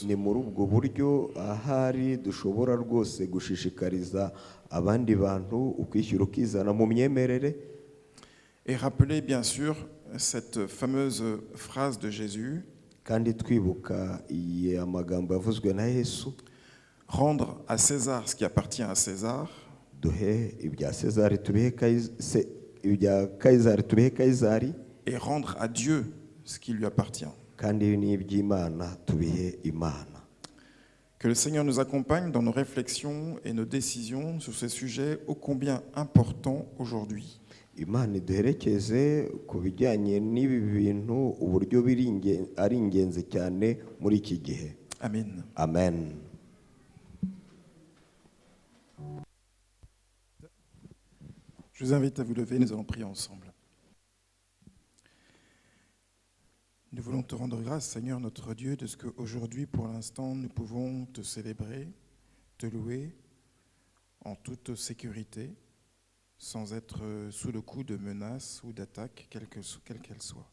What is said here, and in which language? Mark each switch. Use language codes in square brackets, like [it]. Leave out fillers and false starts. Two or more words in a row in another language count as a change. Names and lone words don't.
[rw] Ni muri ubwo buryo ahari dushobora rwose gushishikariza abandi bantu ukwishyura ukizana mu myemerere. [fr] Et rappeler bien sûr cette fameuse phrase de Jésus. [rw] Kandi twibuka amagambo yavuzwe na Yesu. [fr] Rendre à César ce qui appartient à César. [rw] Duhe ibya César tubihe ibya Kaisari tubihe Kaisari. [fr] Et rendre à Dieu ce qui lui appartient. [rw] Kandi n'iby'Imana tubihe Imana. [fr] Que le Seigneur nous accompagne dans nos réflexions et nos décisions sur ces sujets ô combien importants aujourd'hui. [rw] Imana iduherekeze ku bijyanye n'ibi bintu uburyo ari ingenzi cyane muri iki gihe. Amen. Amen. [fr] Je vous invite à vous lever, nous allons prier ensemble. Nous voulons te rendre grâce, Seigneur notre Dieu, de ce qu'aujourd'hui, pour l'instant, nous pouvons te célébrer, te louer en toute sécurité, sans être sous le coup de menaces ou d'attaques, quelles qu'elles soient.